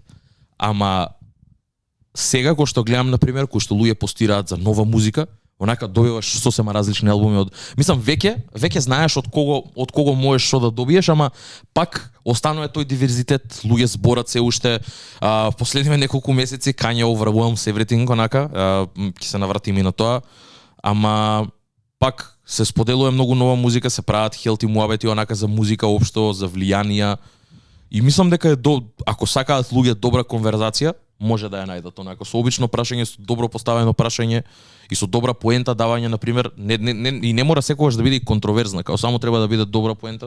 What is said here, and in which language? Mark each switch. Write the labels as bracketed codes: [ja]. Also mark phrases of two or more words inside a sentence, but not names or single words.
[mk] Ама сега кога што гледам на пример, кои што луѓе постираат за нова музика, онака добиваш сосема различни албуми од, мислам веќе знаеш од кого можеш што да добиеш, ама пак останува тој диверзитет, луѓе зборат се уште. Последниве неколку месеци Kanye [en] overwhelms everything [mk] онака, ќе се навратиме и на тоа, ама пак се споделува многу нова музика, се прават хелти муабети онака за музика општо, за влијанија. И мислам дека ако сакаат луѓе добра конверзација, може да ја најдат онака со обично прашање, со добро поставено прашање и со добра поента давање, на пример, и не мора секогаш да биде и контроверзна, као само треба да биде добра поента.